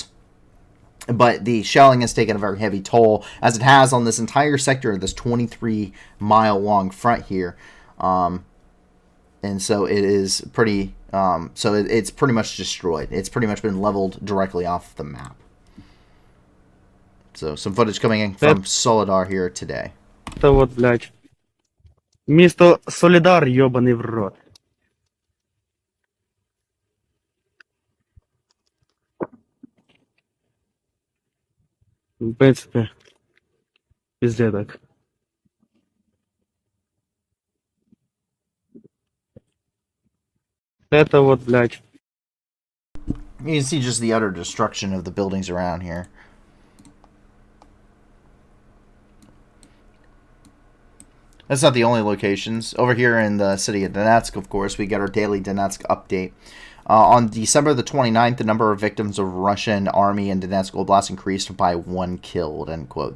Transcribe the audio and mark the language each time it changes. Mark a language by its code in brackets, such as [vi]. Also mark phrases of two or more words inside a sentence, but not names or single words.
[en] But the shelling has taken a very heavy toll, as it has on this entire sector of this 23-mile-long front here. And so it is pretty, it's pretty much destroyed. It's pretty much been leveled directly off the map. So some footage coming in from Soledar here today. [ru] Это вот, блядь, місто Солідар, ёбаний в рот. В принципе, везде так. Это вот, блядь. [en] You can see just the utter destruction of the buildings around here. That's not the only locations. Over here in the city of Donetsk, of course, we get our daily Donetsk update. On December the 29th, the number of victims of Russian army in Donetsk Oblast increased by 1 killed, end quote.